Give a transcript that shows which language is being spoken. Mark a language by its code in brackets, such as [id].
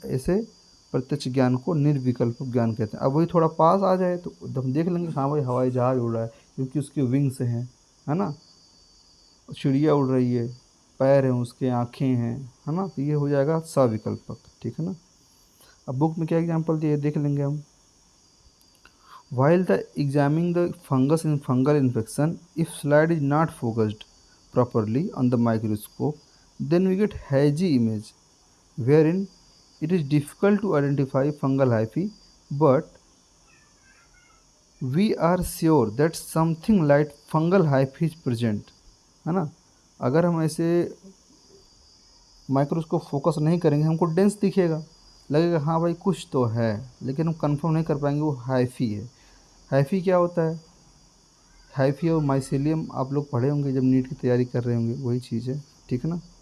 [hi] ऐसे प्रत्यक्ष ज्ञान को निर्विकल्प ज्ञान कहते हैं। अब वही थोड़ा पास आ जाए तो हम देख लेंगे हाँ भाई हवाई जहाज़ उड़ रहा है, क्योंकि उसके विंग्स हैं, है ना। चिड़िया उड़ रही है, पैर हैं उसके, आँखें हैं, है ना। तो ये हो जाएगा सविकल्पक, ठीक है ना। अब बुक में क्या एग्जाम्पल दिए देख लेंगे हम। [en] While the examining the fungus in fungal infection, if slide is not focused properly on the microscope, then we get hazy image, wherein it is difficult to identify fungal hyphae, but we are sure that something like fungal hyphae is present, [hi] है ना। अगर हम ऐसे microscope focus नहीं करेंगे, हमको dense दिखेगा, लगेगा हाँ भाई कुछ तो है, लेकिन हम कंफर्म नहीं कर पाएंगे वो हाइफी है। हाइफी क्या होता है, हाइफी और माइसेलियम आप लोग पढ़े होंगे जब नीट की तैयारी कर रहे होंगे, वही चीज़ है, ठीक है ना।